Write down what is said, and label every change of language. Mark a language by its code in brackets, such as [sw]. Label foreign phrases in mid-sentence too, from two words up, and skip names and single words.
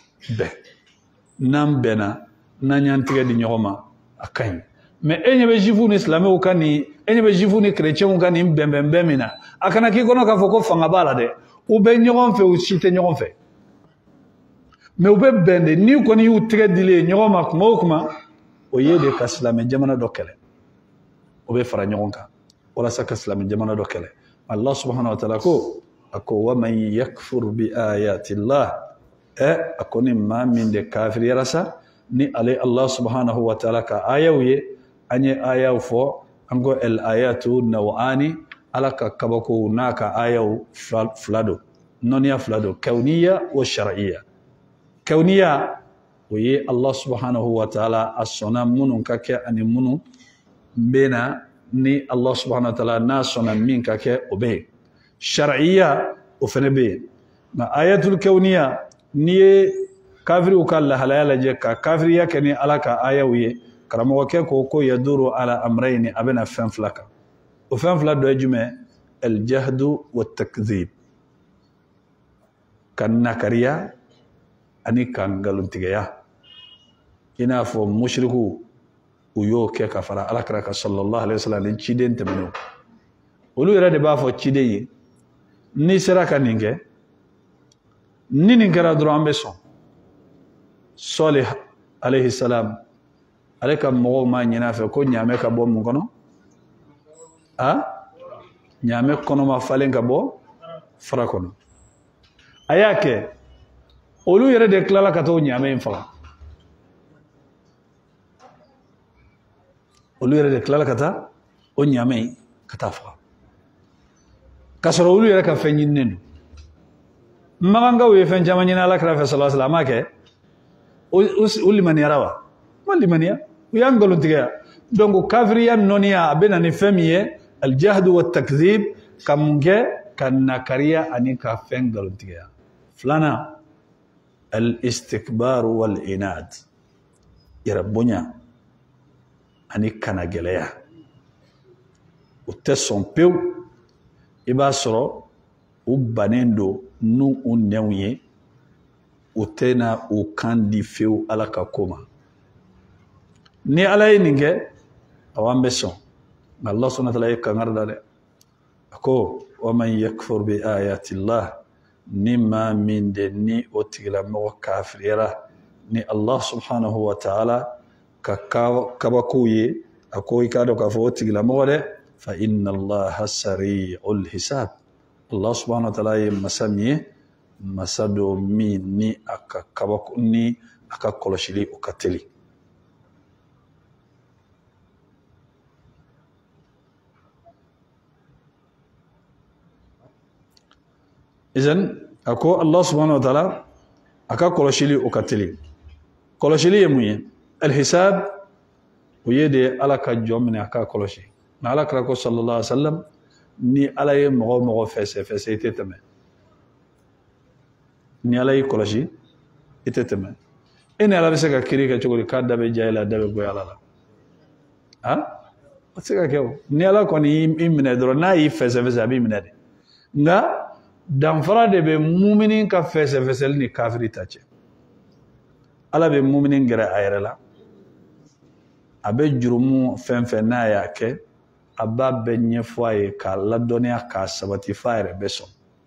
[bm] bɛn n'an bɛnna n'an y'an tigɛ di ɲɔgɔn ma a ka ɲi mais e ɲɛ bɛ juifs ni silamɛw ka nin e ɲɛ bɛ juifs ni chrétiens ka nin bɛnbɛnbɛn min na a kana k'i kɔnɔ k'a fɔ ko fanga b'a la dɛ u bɛ ɲɔgɔn fɛ u si tɛ ɲɔgɔn fɛ mais u bɛ bɛn de ni kɔni y'u tigɛ dilen ɲɔgɔn ma kuma o kuma o ye de ka silamɛ jamana dɔ kɛlɛ o bɛ fara ɲɔgɔn kan walasa ka silamɛ jamana dɔ kɛlɛ [ar] الله سبحانه وتعالى [bm] ko ako [ar] ومن يكفر بآيات الله [bm] a ko ni maa min de kafiriyara sa ni ale Allah subhanahu wa ta'ala ka ayaw ye an ye ayaw fɔ an ko [ar] الآيات نوعان [bm] ala ka kabako n'a ka ayaw fila don nɔniya fila don [ar] كونية وشرعية [bm] kawniya o ye Allah [ar] سبحانه وتعالى [bm] a sɔnna minnu ka kɛ ani minnu bɛ na ni [ar] الله سبحانه وتعالى [bm] n'a sɔnna min ka kɛ o bɛ yen shar'iyya o fana bɛ yen nka [ar] الآيات الكونية [bm] n'i ye kafiriw ka lahalaya lajɛ ka kafiriya kɛ ni ala ka ayaw ye karamɔgɔkɛ ko [ar] يدور على أمرين [bm] a bɛna fɛn fila kan o fɛn fila dɔ ye jumɛn [ar] الجحد والتكذيب [bm] ka nakariya ani ka ngalontigɛya i n'a fɔ mushriku u y'o kɛ ka fara alakira ka [ar] صلى الله عليه وسلم [bm] ni ciden tɛmɛnenw olu yɛrɛ de b'a fɔ ciden ye n'i sera ka nin kɛ ni nin kɛra dɔrɔn an bɛ sɔn Salih [ar] عليه السلام [bm] ale ka mɔgɔw ma ɲin'a fɛ ko ɲaamɛ ka bɔ mun kɔnɔ ɲaamɛ kɔnɔma falen ka bɔ fara kɔnɔ a y'a kɛ olu yɛrɛ de tilala ka t'o ɲaamɛ in faga olu yɛrɛ de tilala ka taa o ɲaamɛ in ka taa faga k'a sɔrɔ olu yɛrɛ ka fɛn ɲininen don magankaw ye fɛn caman ɲini ala kira fɛ [ar] صلى الله عليه وسلم [bm] a ma kɛ u limaniyara wa ma limaniya u y'an ngalontigiya donc kafiriya nɔniya a bɛ na ni fɛn min ye [ar] الجحد والتكذيب [bm] ka mun kɛ ka nakariya ani ka fɛn ngalontigiya filanan [ar] الاستكبار والعناد [bm] yɛrɛ bonya ani kana gɛlɛya u tɛ sɔn pewu i b'a sɔrɔ u bannen don n'u u nɛnw ye u tɛna u kan di fewu ala ka ko ma ni ala ye nin kɛ aw an bɛ sɔn nka [ar] الله سبحانه وتعالى [bm] ye kangari da dɛ a ko [ar] ومن يكفر بآيات الله [bm] ni maa min de ni o tigilamɔgɔ kafiriyara ni [ar] الله سبحانه وتعالى [bm] ka kabakow ye a ko i k'a dɔn k'a fɔ o tigilamɔgɔ dɛ [ar] فإن الله سريع الحساب الله سبحانه وتعالى [bm] ye masa min ye masa dɔ min ni a ka kabako ni a ka kɔlɔsili o ka teli izan a ko [ar] الله سبحانه وتعالى [bm] a ka kɔlɔsili o ka teli kɔlɔsili ye mun ye alhisab o ye de ala ka jɔn minɛ a ka kɔlɔsi nka ala kira ko [ar] صلى الله عليه وسلم [bm] ni ala ye mɔgɔ mɔgɔ fɛsɛ i tɛ tɛmɛ ni ala y'i kɔlɔsi i tɛ tɛmɛ e ni ala bɛ se ka kiri kɛ cogo di k'a da bɛ ja i la da bɛ goya ala la o tɛ se ka kɛ o ni ala kɔni y'i minɛ dɔrɔn n'a y'i fɛsɛ a b'i minɛ de nka danfara de bɛ mumini ka fɛsɛfɛsɛli ni kafiri ta cɛ ala bɛ mumini gɛrɛ a yɛrɛ la a bɛ jurumu fɛn fɛn n'a y'a kɛ a b'a bɛɛ ɲɛfɔ a ye k'a ladɔnniya k'a sabati f'a yɛrɛ bɛ sɔn